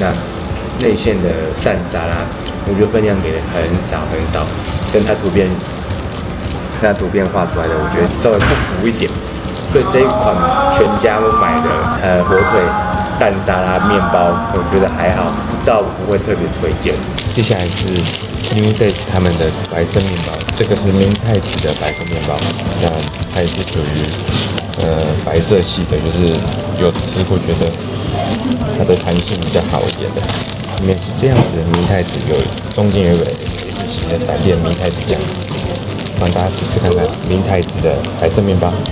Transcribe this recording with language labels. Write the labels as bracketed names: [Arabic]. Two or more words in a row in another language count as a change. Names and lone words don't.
[Chinese] 那內餡的蛋沙拉，我覺得分量給的很少很少，跟它圖片畫出來的，我覺得稍微不符一點。所以這一款全家我買的火腿蛋沙拉麵包，我覺得還好，倒不會特別推薦。接下来是 New Days 他們的白色麵包，這個是明太子的白色麵包，那它也是屬於白色系的，就是有吃過覺得它的彈性比較好一點的。裡面是這樣子的明太子，中間有一個 S 型的閃電明太子醬，讓大家試試看看明太子的白色麵包。